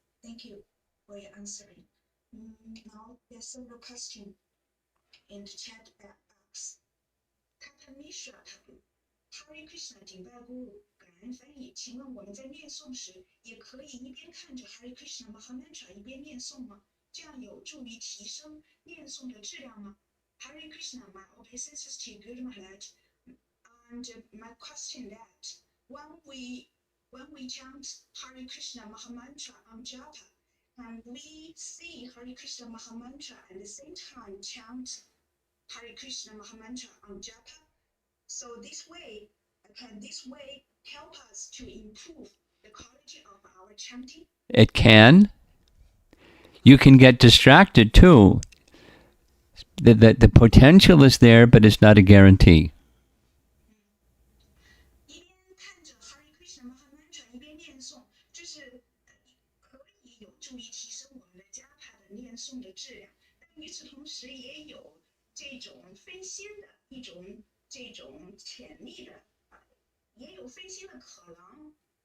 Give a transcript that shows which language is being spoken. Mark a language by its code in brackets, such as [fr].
[en] Thank you for your answering. Now there's several questions in the chat box. [zh] Tata Misra Thakur, Hare Krishna 顶拜咕噜，感恩翻译。请问我们在念诵时，也可以一边看着 Hare Krishna Mahamantra 一边念诵吗？这样有助于提升念诵的质量吗？ [en] Hare Krishna, my obeisances to Guru Maharaj. And my question that when we chant Hare Krishna Mahamantra on Japa, and we see Hare Krishna Mahamantra at the same time chant Hare Krishna Mahamantra on Japa, so can this way help us to improve the quality of our chanting? It can. You can get distracted too. The potential is there, but it's not a guarantee. [zh] 一边看着 Hare Krishna Mahamantra 一边念诵，这是可以有助于提升我们的加帕的念诵的质量，但与此同时也有这种分心的这种潜力的，也有分心的可能。